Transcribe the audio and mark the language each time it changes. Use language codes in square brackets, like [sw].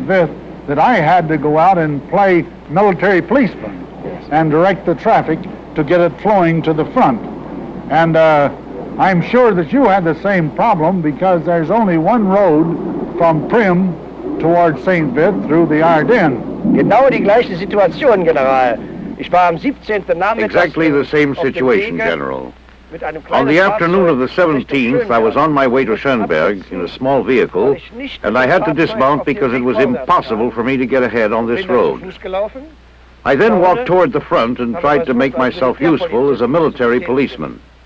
[en] Vith that I had to go out and play military policeman and direct the traffic to get it flowing to the front. And I'm sure that you had the same problem, because there's only one road from Prim towards St. Vith through the Ardennes. [de] Genau die gleiche Situation, General. Ich war am 17. Nachmittag. [en] Exactly the same situation, General. On the afternoon of the 17th, I was on my way to Schönberg in a small vehicle, and I had to dismount because it was impossible for me to get ahead on this road. I then walked toward the front and tried to make myself useful as a military policeman.